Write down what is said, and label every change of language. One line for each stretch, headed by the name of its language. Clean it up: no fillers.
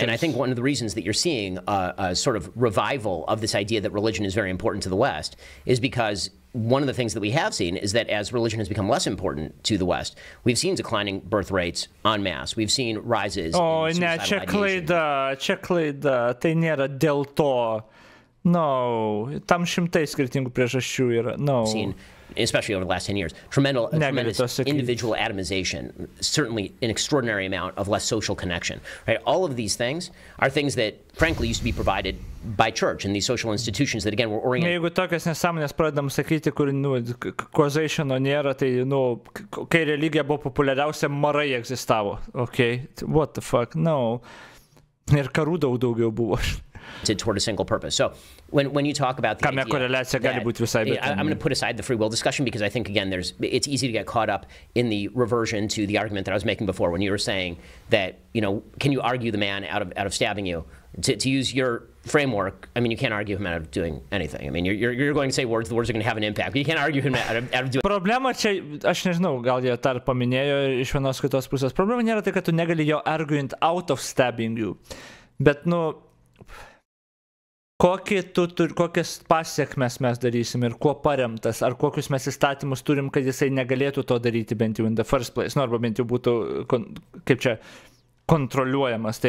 English: And I think one of the reasons that you're seeing a sort of revival of this idea that religion is very important to the West is because one of the things that we have seen is that as religion has become less important to the West, we've seen declining birth rates en masse. We've seen rises in suicidal ideation.
Lithuanian: Čia klaida, tai nėra dėl to. No, tam šimtai skirtingų priežasčių yra.
English: No. Especially over the last 10 years, tremendous individual atomization, certainly an extraordinary amount of less social connection. Right? All of these things are things that, frankly, used to be provided by church and these social institutions that, again, were oriented.
Lithuanian: Jeigu tokias nesąmonės pradedam sakyti, kur causationo nėra, tai, kai religija buvo populiariausia, marai egzistavo.
English: Okay? What the fuck? No.
Lithuanian: Ir karų daugiau buvo.
English: Toward a single purpose. So when you talk about the idea that, I'm going to put aside the free will discussion because I think, again, it's easy to get caught up in the reversion to the argument that I was making before when you were saying that, can you argue the man out of stabbing you? To use your framework, I mean, you can't argue him out of doing anything. I mean, you're going to say words, the words are going to have an impact, but you can't argue him out of doing...
Lithuanian: Problema čia, aš nežinau, gal jie tar paminėjo iš vienos kitos pusės. Problema nėra tai, kad tu negali jo
English: argument out of stabbing you.
Lithuanian: Bet, kokias pasiekmes mes darysim ir kuo paremtas, ar kokius mes įstatymus turim, kad jisai negalėtų to daryti bent jau
English: in the first place,
Lithuanian: arba bent jau būtų, kaip čia, kontroliuojamas.